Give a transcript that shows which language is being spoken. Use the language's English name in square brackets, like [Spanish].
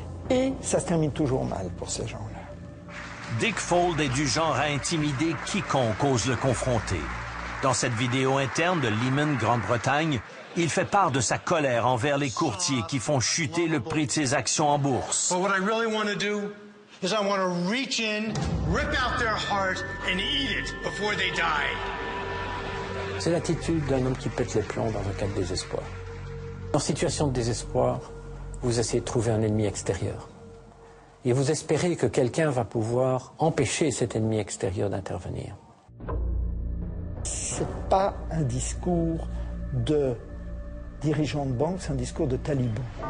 [French] Et ça se termine toujours mal pour ces gens-là. Dick Fuld est du genre à intimider quiconque ose le confronter. Dans cette vidéo interne de Lehman Grande-Bretagne, il fait part de sa colère envers les courtiers qui font chuter le prix de ses actions en bourse. [English] But what I really want to do is I want to reach in, rip out their heart and eat it before they die. [French] C'est l'attitude d'un homme qui pète les plombs dans un cas de désespoir. En situation de désespoir, vous essayez de trouver un ennemi extérieur. Et vous espérez que quelqu'un va pouvoir empêcher cet ennemi extérieur d'intervenir. C'est pas un discours de dirigeant de banque, c'est un discours de taliban.